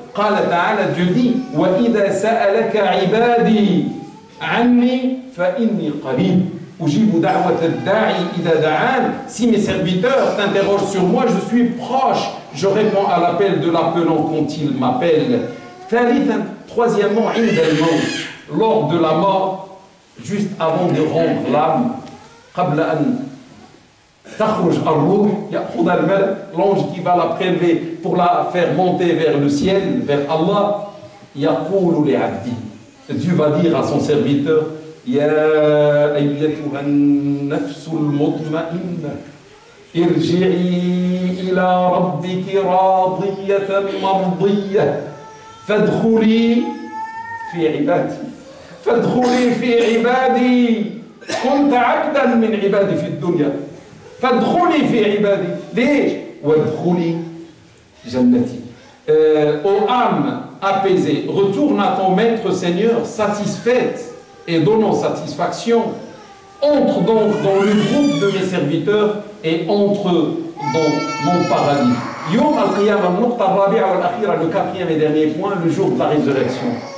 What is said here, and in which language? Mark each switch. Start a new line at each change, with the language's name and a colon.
Arabic: قال تعالى,
French: Dieu dit,
Arabic: وَإِذَا سَأَلَكَ عِبَادِي عَنِّي فَإِنِّي قَرِيبٌ أُجِيبُ دَعْوَةَ الدَّاعِ إِذَا دَعَانِ.
French: Si mes serviteurs t'interrogent sur moi, je suis proche, je réponds à l'appel de l'appelant quand il m'appelle. Troisièmement,
Arabic: عند الموت,
French: lors de la mort, juste avant de rendre l'âme,
Arabic: قبل أن تخرج الروح يأخذ الملك,
French: l'ange qui va la prélever pour la faire monter vers le ciel, vers Allah.
Arabic: يقول لعبدي,
French: Dieu va dire à son serviteur,
Arabic: يا أيتها النفس المطمئنة ارجعي إلى ربك راضية مرضية فادخلي في عبادي فادخلي في عبادي كنت عبدا من عبادي في الدنيا فادخلي في عبادي. ليش؟ وادخلي جنتي.
French: Ô âme apaisée, retourne à ton maître Seigneur satisfaite et donnant satisfaction. Entre donc dans le groupe de mes serviteurs et entre dans mon paradis.
Arabic: Yom al-Qiyamah, al-Nuqta al-Rabi'a wal-Akhira,
French: le quatrième et dernier point, le jour de la résurrection.